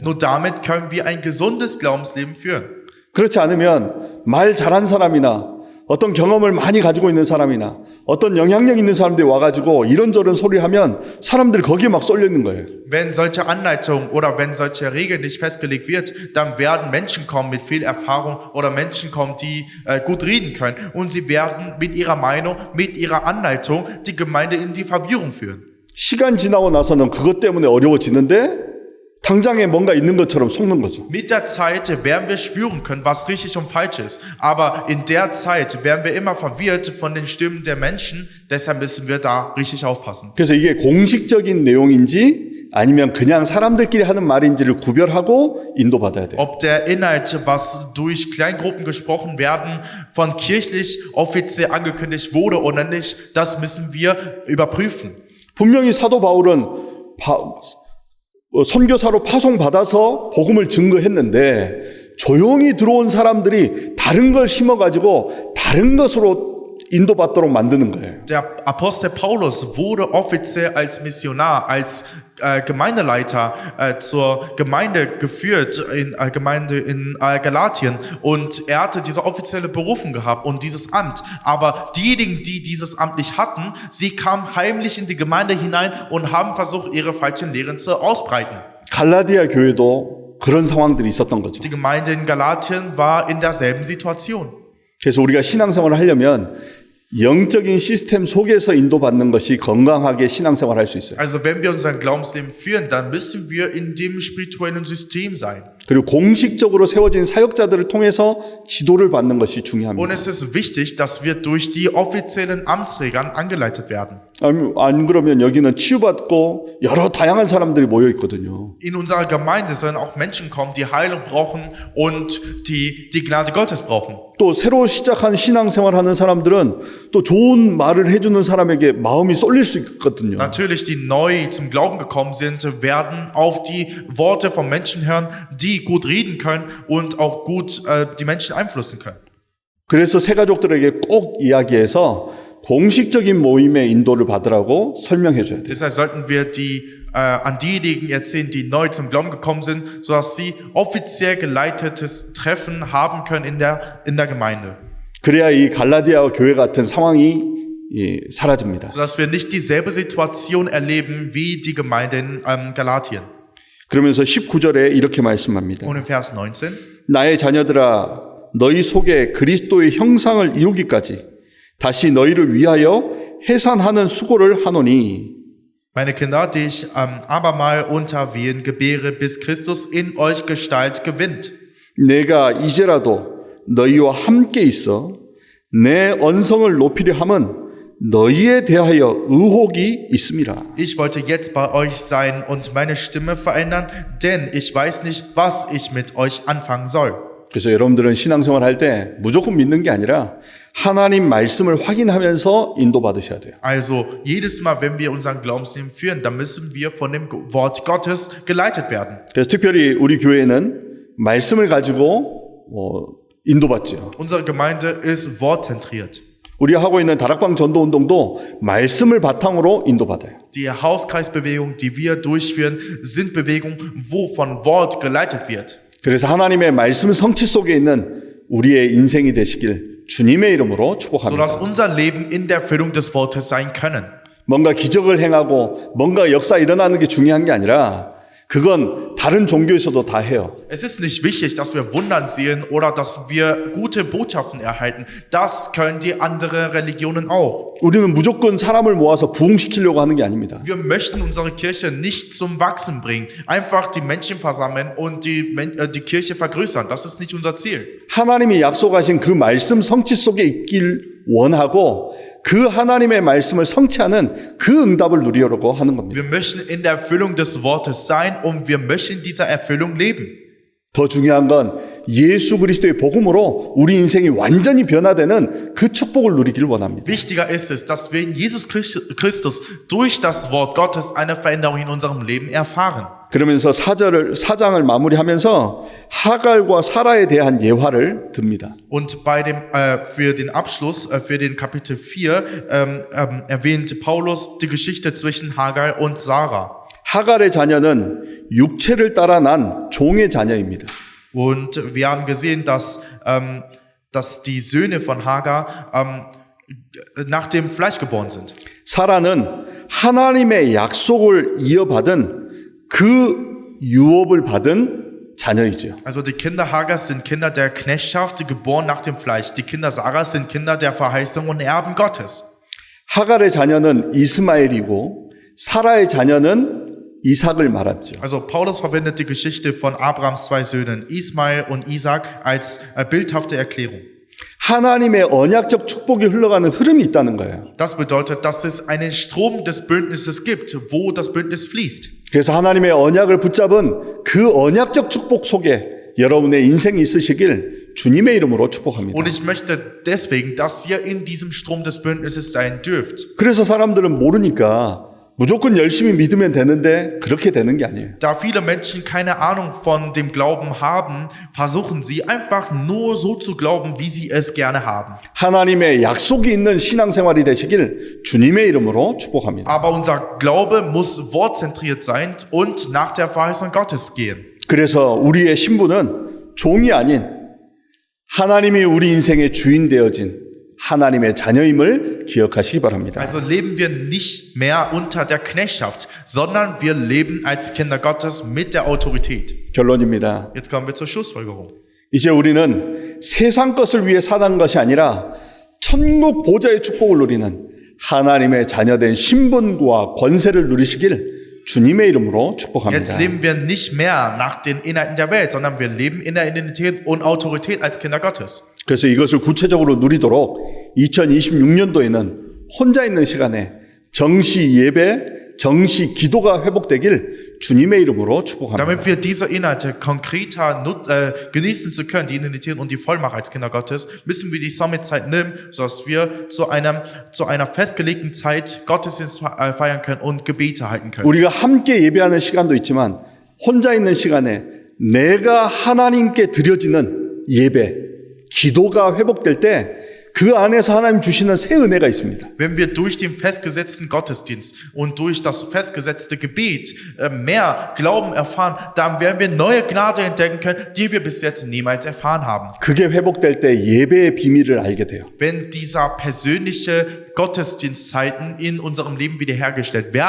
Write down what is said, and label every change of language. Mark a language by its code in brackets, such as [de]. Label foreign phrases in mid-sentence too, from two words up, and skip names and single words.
[de] Nur damit können wir ein gesundes Glaubensleben führen. [ko] 그렇지 않으면 말 잘한 사람이나 어떤 경험을 많이 가지고 있는 사람이나 어떤 영향력 있는 사람들이 와가지고 이런저런 소리를 하면 사람들이 거기에 막 쏠려 있는 거예요. [de] Wenn solche Anleitungen oder wenn solche Regeln nicht festgelegt wird, dann werden Menschen kommen mit viel Erfahrung oder Menschen kommen, die gut reden können und sie werden mit ihrer Meinung, mit ihrer Anleitung die Gemeinde in die Verwirrung führen. [ko] 시간 지나고 나서는 그것 때문에 어려워지는데 당장에 뭔가 있는 것처럼 속는 거죠. [de] Mit der Zeit werden wir spüren können, was richtig und falsch ist. Aber in der Zeit werden wir immer verwirrt von den Stimmen der Menschen. Deshalb müssen wir da richtig aufpassen. [ko] 그래서 이게 공식적인 내용인지 아니면 그냥 사람들끼리 하는 말인지를 구별하고 인도받아야 돼요. [de] Ob der Inhalt, was durch Kleingruppen gesprochen werden, von kirchlich offiziell angekündigt wurde oder nicht, das müssen wir überprüfen. [ko] 분명히 사도 바울은 선교사로 파송받아서 복음을 증거했는데 조용히 들어온 사람들이 다른 걸 심어가지고 다른 것으로 인도받도록 만드는 거예요. [de] Der Apostel Paulus wurde offiziell als Missionar, als Gemeindeleiter zur Gemeinde geführt, in Galatien, und er hatte diese offizielle Berufung gehabt und dieses Amt. Aber diejenigen, die dieses Amt nicht hatten, sie kamen heimlich in die Gemeinde hinein und haben versucht, ihre falschen Lehren zu ausbreiten. [ko] 갈라디아 교회도 그런 상황들이 있었던 거죠. [de] Die Gemeinde in Galatien war in derselben Situation. [ko] 그래서 우리가 신앙생활을 하려면 영적인 시스템 속에서 인도받는 것이 건강하게 신앙생활을 할 수 있어요. [de] Also wenn wir unser Glaubensleben führen, dann müssen wir in dem spirituellen System sein. [ko] 그리고 공식적으로 세워진 사역자들을 통해서 지도를 받는 것이 [de] Und [ko] 중요합니다. [de] es ist wichtig, dass wir durch die offiziellen Amtsträger angeleitet werden. [ko] 안 그러면 여기는 치유받고 여러 다양한 사람들이 모여 있거든요. [de] In unserer Gemeinde sollen auch Menschen kommen, die Heilung brauchen und die Gnade Gottes brauchen. [ko] 또 새로 시작한 신앙생활 하는 사람들은 또 좋은 말을 해주는 사람에게 마음이 쏠릴 수 있거든요. [de] Natürlich, die neu zum Glauben gekommen sind, werden auf die Worte von Menschen hören, die gut reden können und auch gut die Menschen einflussen können. [ko] 그래서 새가족들에게 꼭 이야기해서 공식적인 모임의 인도를 받으라고 설명해 줘야 돼요. [de] Deshalb sollten wir an diejenigen erzählen, die neu zum Glauben gekommen sind, sodass sie offiziell geleitetes Treffen haben können in der Gemeinde. [ko] 그래야 이 갈라디아 교회 같은 상황이 사라집니다. [de] Sodass wir nicht dieselbe Situation erleben wie die Gemeinde in Galatien. [ko] 그러면서 19절에 이렇게 말씀합니다. [de] Und in Vers 19. [ko] 나의 자녀들아 너희 속에 그리스도의 형상을 이루기까지 다시 너희를 위하여 해산하는 수고를 하노니 [de] Meine Kinder, die ich abermal unter Wehen gebäre, bis Christus in euch Gestalt gewinnt. [ko] 내가 이제라도 너희와 함께 있어 내 언성을 높이려 함은 너희에 대하여 의혹이 있음이라. [de] Ich wollte jetzt bei euch sein und meine Stimme verändern, denn ich weiß nicht, was ich mit euch anfangen soll. [ko] 그래서 여러분들은 신앙생활 할 때 무조건 믿는 게 아니라 하나님 말씀을 확인하면서 인도받으셔야 돼요. [de] Also jedes Mal, wenn wir unseren Glaubensleben führen, dann müssen wir von dem Wort Gottes geleitet werden. [ko] 그래서 특별히 우리 교회는 말씀을 가지고 인도받죠. [de] Unsere Gemeinde ist wortzentriert. [ko] 우리가 하고 있는 다락방 전도 운동도 말씀을 바탕으로 인도받아요. [de] Die Hauskreisbewegung, die wir durchführen, sind Bewegungen, wo von Wort geleitet wird. [ko] 그래서 하나님의 말씀 성취 속에 있는 우리의 인생이 되시길 주님의 이름으로 축복합니다. [de] Sodass unser Leben in der Erfüllung des Wortes sein können. [ko] 뭔가 기적을 행하고 뭔가 역사 일어나는 게 중요한 게 아니라 그건 다른 종교에서도 다 해요. [de] Es ist nicht wichtig, dass wir Wundern sehen oder dass wir gute Botschaften erhalten. Das können die anderen Religionen auch. [ko] 우리는 무조건 사람을 모아서 부흥시키려고 하는 게 아닙니다. [de] Wir möchten unsere Kirche nicht zum Wachsen bringen. Einfach die Menschen versammeln und die Kirche vergrößern. Das ist nicht unser Ziel. [ko] 하나님이 약속하신 그 말씀 성취 속에 있길 원하고 그 하나님의 말씀을 성취하는 그 응답을 누리려고 하는 겁니다. [de] Wir möchten in der Erfüllung des Wortes sein und wir möchten dieser Erfüllung leben. [ko] 더 중요한 건 예수 그리스도의 복음으로 우리 인생이 완전히 변화되는 그 축복을 누리길 원합니다. [de] Wichtiger ist es, dass wir in Jesus Christus durch das Wort Gottes eine Veränderung in unserem Leben erfahren. [ko] 그러면서 4장을 마무리하면서 하갈과 사라에 대한 예화를 듭니다. [de] Und für den Abschluss, für den Kapitel 4, erwähnt Paulus die Geschichte zwischen Hagar und Sarah. [ko] 하갈의 자녀는 육체를 따라 난 종의 자녀입니다. [de] Und wir haben gesehen, dass die Söhne von Hagar nach dem Fleisch geboren sind. [ko] 사라는 하나님의 약속을 이어받은 그 유업을 받은 자녀이죠. [de] Also die Kinder Hagars sind Kinder der Knechtschaft, geboren nach dem Fleisch. Die Kinder Sarahs sind Kinder der Verheißung und Erben Gottes. [ko] 하갈의 자녀는 이스마엘이고 사라의 자녀는 이삭을 말하죠. [de] Also Paulus verwendet die Geschichte von Abrahams zwei Söhnen, Ismael und Isaac, als bildhafte Erklärung. [ko] 하나님의 언약적 축복이 흘러가는 흐름이 있다는 거예요. [de] Das bedeutet, dass es einen Strom des Bündnisses gibt, wo das Bündnis fließt. [ko] 그래서 하나님의 언약을 붙잡은 그 언약적 축복 속에 여러분의 인생이 있으시길 주님의 이름으로 축복합니다. [de] Und ich möchte deswegen, dass ihr in diesem Strom des Bündnisses sein dürft. [ko] 그래서 사람들은 모르니까 무조건 열심히 믿으면 되는데 그렇게 되는 게 아니에요. [de] Da viele Menschen keine Ahnung von dem Glauben haben, versuchen sie einfach nur so zu glauben, wie sie es gerne haben. [ko] 하나님의 약속이 있는 신앙생활이 되시길 주님의 이름으로 축복합니다. [de] Aber unser Glaube muss wortzentriert sein und nach der Verheißung Gottes gehen. [ko] 그래서 우리의 신분은 종이 아닌 하나님이 우리 인생의 주인 되어진 하나님의 자녀임을 기억하시기 바랍니다. [de] Also leben wir nicht mehr unter der Knechtschaft, sondern wir leben als Kinder Gottes mit der Autorität. [ko] 결론입니다. [de] Jetzt kommen wir zur Schlussfolgerung. [ko] 이제 우리는 세상 것을 위해 사는 것이 아니라 천국 보좌의 축복을 누리는 하나님의 자녀된 신분과 권세를 누리시길 주님의 이름으로 [de] Jetzt [ko] 축복합니다. [de] leben wir nicht mehr nach den Inhalten der Welt, sondern wir leben in der Identität und Autorität als Kinder Gottes. [ko] 그래서 이것을 구체적으로 누리도록 2026년도에는 혼자 있는 시간에 정시 예배, 정시 기도가 회복되길 주님의 이름으로 축복합니다. [de] Damit wir diese Inhalte konkreter genießen zu können, die Identität und die Vollmacht als Kinder Gottes, müssen wir die Sommerzeit nehmen, sodass wir zu einer festgelegten Zeit Gottesdienst feiern können und Gebete halten können. [ko] 우리가 함께 예배하는 시간도 있지만 혼자 있는 시간에 내가 하나님께 드려지는 예배, 기도가 회복될 때 그 안에서 하나님 주시는 새 은혜가 있습니다. [de] Wenn wir durch den festgesetzten Gottesdienst und durch das festgesetzte Gebet mehr Glauben erfahren, dann werden wir neue Gnade entdecken können, die wir bis jetzt niemals erfahren haben. [ko] 그게 회복될 때 예배의 비밀을 알게 돼요. [de] Wenn dieser persönliche Gottesdienstzeiten in unserem Leben wiederhergestellt werden,